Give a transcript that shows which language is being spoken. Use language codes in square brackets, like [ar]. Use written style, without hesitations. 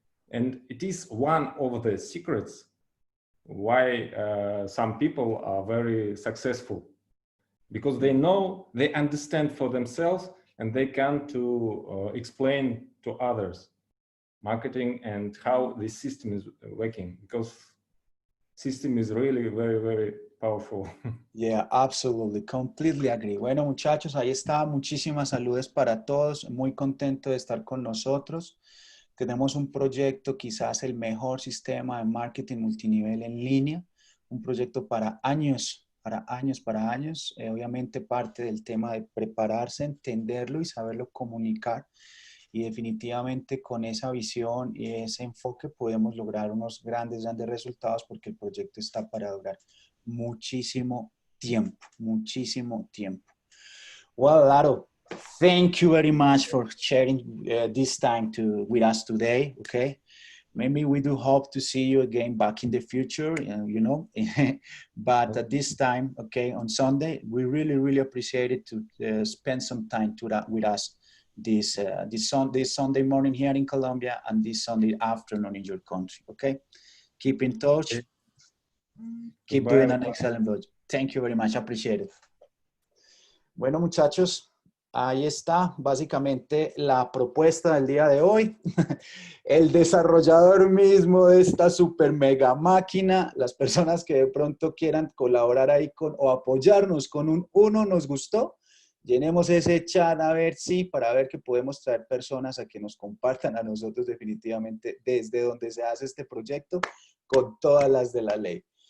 [en] And it is one of the secrets why some people are very successful, because they know, they understand for themselves, and they can to explain to others marketing and how the system is working, because system is really very, very powerful. Yeah, absolutely. Completely agree. [es] Bueno, muchachos, ahí está. Muchísimas saludes para todos. Muy contento de estar con nosotros. Tenemos un proyecto, quizás el mejor sistema de marketing multinivel en línea. Un proyecto para años, para años, para años. Obviamente parte del tema de prepararse, entenderlo y saberlo comunicar. Y definitivamente con esa visión y ese enfoque podemos lograr unos grandes resultados, porque el proyecto está para durar muchísimo tiempo, muchísimo tiempo. [en] Well, Laro, thank you very much for sharing this time with us today, okay? Maybe we do hope to see you again back in the future, you know, but at this time, okay, on Sunday, we really, really appreciate it to spend some time with us this Sunday morning here in Colombia and this Sunday afternoon in your country, okay? Keep in touch. Keep doing an excellent job. Thank you very much. Appreciate it. [es] Bueno, muchachos, ahí está básicamente la propuesta del día de hoy. El desarrollador mismo de esta super mega máquina, las personas que de pronto quieran colaborar ahí o apoyarnos con un uno nos gustó, llenemos ese chat a ver si, para ver que podemos traer personas a que nos compartan a nosotros definitivamente desde donde se hace este proyecto con todas las de la ley.